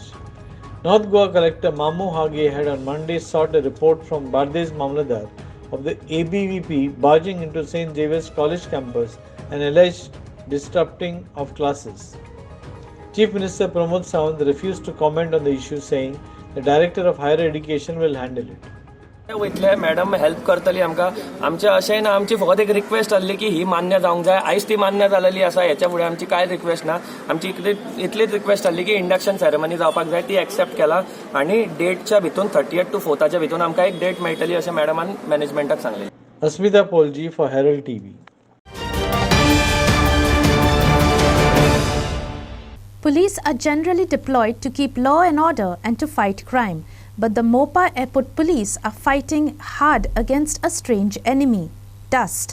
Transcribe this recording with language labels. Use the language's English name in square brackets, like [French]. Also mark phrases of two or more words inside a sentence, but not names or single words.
[English] North Goa Collector Mamu Hage had on Monday sought a report from Bardes Mamladar of the ABVP barging into St. Xavier's College campus and alleged disrupting of classes. Chief Minister Pramod Sawant refused to comment on the issue, saying the Director of Higher Education will handle it. [Konkani] वयतले मॅडम हेल्प करतली आमकां आमचे अशें ना आमची फकत एक रिक्वेस्ट आसली की ही मान्य जावंक जाय आयज ती मान्य जालेली आसा हेच्या फुडें आमची कांय रिक्वेस्ट ना आमची इतलीच रिक्वेस्ट आसली की [English] induction ceremony [Konkani] जावपाक जाय ती एक्सेप्ट केला आनी डेटच्या भितून [English] 30th to 4th [Konkani] भितून आमकां एक डेट मेळटली अशें मॅडमान मॅनेजमेंटाक सांगलें. [English] Asmita Polji for Herald TV. Police are generally deployed to keep law and order and to fight crime. But the Mopa Airport Police are fighting hard against a strange enemy, dust.